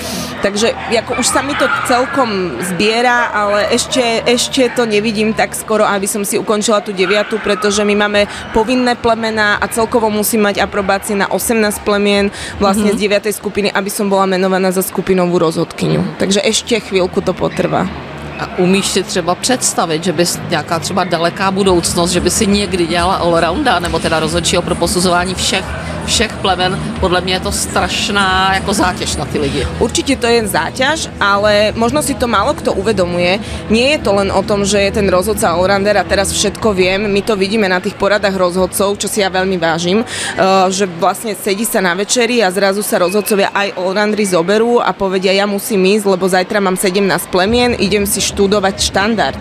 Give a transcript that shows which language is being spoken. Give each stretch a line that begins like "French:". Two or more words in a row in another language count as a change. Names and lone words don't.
Slovak: Takže ako už sa mi to celkom zbiera, ale ešte to nevidím tak skoro, aby som si ukončila tú 9., pretože my máme povinné plemená a celkovo musím mať aprobácie na 18 plemien vlastne z 9. skupiny, aby som bola menovaná za skupinovú rozhodkyňu. Takže ešte chvíľku to potrvá.
Czech: A umíš si třeba představit, že bys nějaká třeba daleká budoucnost, že by si někdy dělala allrounda, nebo teda rozhodčího pro posuzování všech všech plemen, podle mě je to strašná jako zátěž na ty lidi.
Slovak: Určite to je záťaž, ale možno si to málo kto uvedomuje. Nie je to len o tom, že je ten rozhodca allrounder a teraz všetko viem. My to vidíme na tých poradách rozhodcov, čo si ja veľmi vážim, že vlastne sedí sa na večeri a zrazu sa rozhodcovia aj allrounderi zoberú a povedia, ja musím ísť, lebo zajtra mám 17 plemien, idem si študovať štandard.